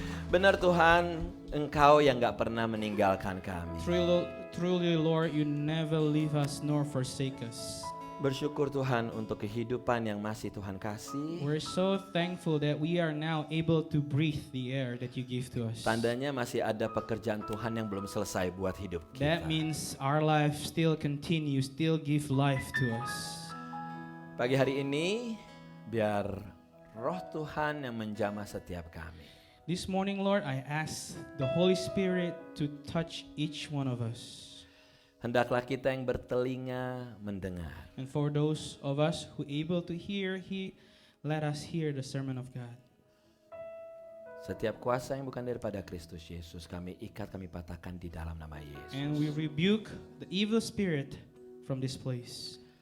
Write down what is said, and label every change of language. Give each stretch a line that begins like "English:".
Indonesian: Benar Tuhan, Engkau yang gak pernah meninggalkan kami.
English: Truly, Lord, you never leave us nor forsake us.
Indonesian: Bersyukur Tuhan untuk kehidupan yang masih Tuhan kasih.
English: We're so thankful that we are now able to breathe the air that you give to us.
Indonesian: Tandanya masih ada pekerjaan Tuhan yang belum selesai buat hidup kita.
English: That means our life still continues, still give life to us.
Indonesian: Pagi hari ini, biar Roh Tuhan yang menjamah setiap kami.
English: This morning, Lord, I ask the Holy Spirit to touch each one of us.
Indonesian: Hendaklah kita yang bertelinga mendengar.
English: And for those of us who able to hear, let us hear the sermon of God.
Indonesian: Setiap kuasa yang bukan daripada Kristus Yesus kami ikat, kami patahkan di dalam nama Yesus.
English: And we rebuke the evil spirit from this place.